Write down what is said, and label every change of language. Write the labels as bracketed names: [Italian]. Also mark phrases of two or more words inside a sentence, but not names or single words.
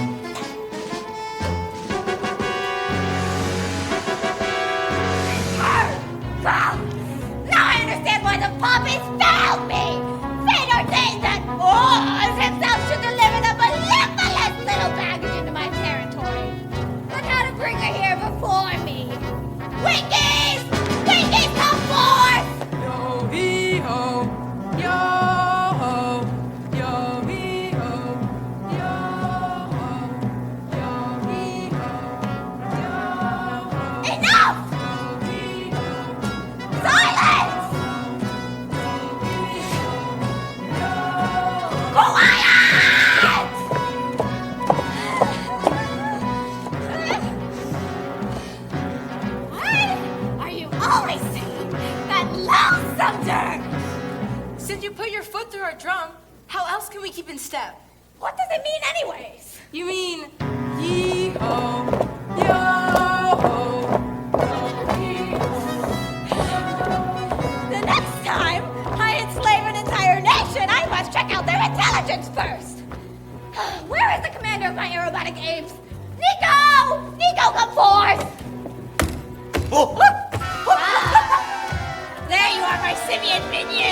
[English] Now I understand why the puppies failed me! Fate ordained that Oz himself should deliver the mellifluous little baggage into my territory. But how to bring her here before me? Winkies! Winkies, come forth! Yo-hee-ho, yo-ho, yo-hee-ho, yo-ho, yo-hee-ho, yo-ho. Enough! Silence! What are you always saying? That lonesome dirt! Since you put your foot through our drum, how else can we keep in step? What does it mean anyways? You mean yee-ho, yo-ho, The next time I enslave an entire nation, I must check out their intelligence first. Where is the commander of my aerobatic apes? Nico! Nico, come forth! There you are, my simian minion.